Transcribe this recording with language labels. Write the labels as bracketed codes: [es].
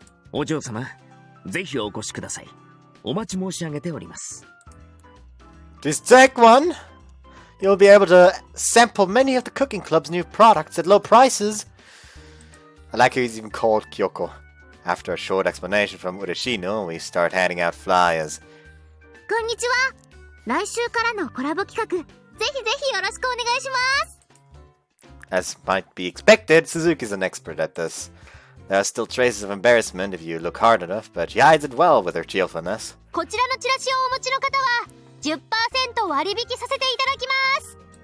[ja] お嬢様、ぜひお越しください。お待ち申し上げております。 [en] Please take one. You'll be able to sample many of the cooking club's new products at low prices. I like how he's even called Kyoko. After a short explanation from Ureshino, we start handing out flyers. [ja] こんにちは。来週からのコラボ企画、ぜひぜひよろしくお願いします。 [en] As might be expected, Suzuki's an expert at this. There are still traces of embarrassment if you look hard enough, but she hides it well with her cheerfulness. [ja] こちらのチラシをお持ちの方は 10% 割引させていただきます。